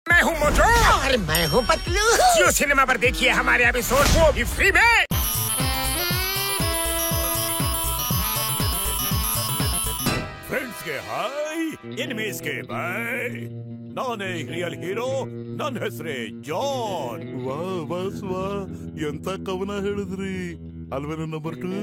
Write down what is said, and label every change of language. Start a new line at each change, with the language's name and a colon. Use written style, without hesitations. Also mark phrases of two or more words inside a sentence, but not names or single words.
Hindi: मैं हूँ मोटू और मैं हूँ पतलू। जियो सिनेमा पर देखिए हमारे एपिसोड को भी फ्री में।
Kannada: ಫ್ರೆಂಡ್ಸ್ ಗೆ ಹಾಯ್, ಎನಿಮೀಸ್ ಗೆ ಬಾಯ್. ನಾನೇ
English: real hero,
Kannada: ನನ್ನ ಹೆಸರೇ ಜಾನ್. ವಾ ಬಾಸ್ ವಾ, ಎಂತ ಕವನ ಹೇಳಿದ್ರಿ ಅಲ್ವೇನು ನಂಬರ್ 2?